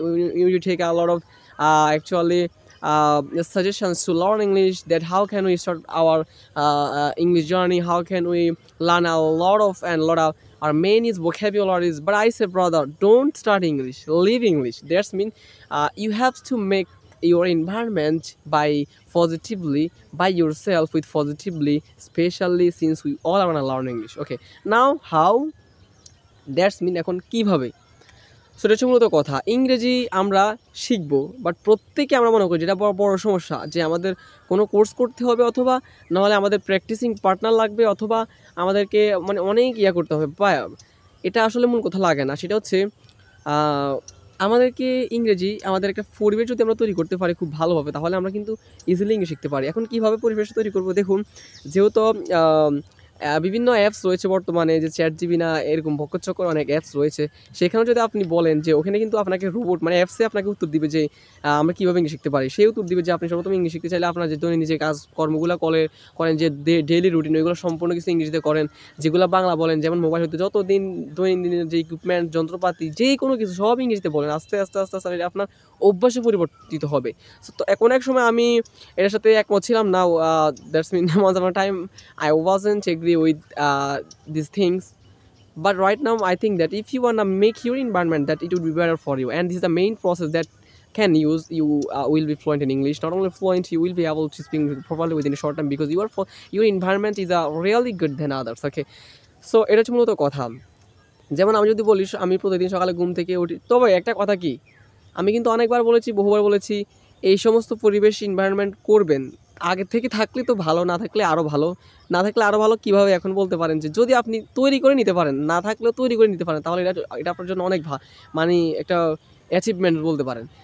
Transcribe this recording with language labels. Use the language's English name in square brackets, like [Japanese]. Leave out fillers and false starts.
[English] We need to take a lot of actually suggestions to learn English, that how can we start our English journey, how can we learn a lot of our main is vocabularies. But I say, brother, don't start English, live English. That's mean you have to make your environment by positively, by yourself with positively, especially since we all want to learn English. Okay, now how, [Bangla] that's mean এখন কীভাবে, সেটা হচ্ছে মূলত কথা। ইংরেজি আমরা শিখবো, but প্রত্যেকে আমরা মনে করি যেটা বড় বড় সমস্যা, যে আমাদের কোনো কোর্স করতে হবে, অথবা নাহলে আমাদের প্র্যাকটিসিং পার্টনার লাগবে, অথবা আমাদেরকে মানে অনেক করতে হবে। বা এটা আসলে মূল কথা লাগে না, সেটা হচ্ছে আমাদেরকে ইংরেজি আমাদের একটা পরিবেশ যদি আমরা তৈরি করতে পারি খুব ভালোভাবে, তাহলে আমরা কিন্তু ইজিলি ইংলিশ শিখতে পারি। এখন কীভাবে পরিবেশ তৈরি করবো দেখুন, যেহেতু বিভিন্ন অ্যাপস রয়েছে বর্তমানে, যে চ্যাটজিপি না এরকম ভক্কচক্কর অনেক অ্যাপস রয়েছে, সেখানেও যদি আপনি বলেন যে ওখানে কিন্তু আপনাকে রোবট মানে অ্যাপসে আপনাকে উত্তর দিবে যে আমরা কীভাবে ইংলিশ শিখতে পারি। সেই উত্তর দিবে যে আপনি সর্বপ্রথম ইংলিশ শিখতে চাইলে আপনার যে দৈনন্দিন যে কাজকর্মগুলো করেন, যে ডেইলি রুটিন, ওইগুলো সম্পূর্ণ কিছু ইংরেজিতে করেন। যেগুলো বাংলা বলেন, যেমন মোবাইল হতে যতদিন দৈনন্দিনের যে ইকুইপমেন্ট যন্ত্রপাতি যে কোনো কিছু সব ইংরেজিতে বলেন, আস্তে আস্তে আস্তে আস্তে আপনার অভ্যাসে পরিবর্তিত হবে। তো এখন এক সময় আমি এটার সাথে একমত ছিলাম না, that's mean [English] once upon a time I wasn't agree with these things, but right now I think that if you want to make your environment that it would be better for you, and this is the main process that can use you will be fluent in English. Not only fluent, you will be able to speak properly within a short time, because your environment is really good than others. Okay, so [Bangla] এটা হচ্ছে মূলত কথা। যেমন আমি যদি বলি, আমি প্রতিদিন সকালে ঘুম থেকে উঠি, তবে একটা কথা কি, আমি কিন্তু অনেকবার বলেছি, বহুবার বলেছি, এই সমস্ত পরিবেশ এনভায়রনমেন্ট করবেন আগে থেকে, থাকলে তো ভালো, না থাকলে আরও ভালো। না থাকলে আরও ভালো কীভাবে, এখন বলতে পারেন যে যদি আপনি তৈরি করে নিতে পারেন, না থাকলেও তৈরি করে নিতে পারেন, তাহলে এটা আপনার জন্য অনেক মানে একটা অ্যাচিভমেন্ট বলতে পারেন।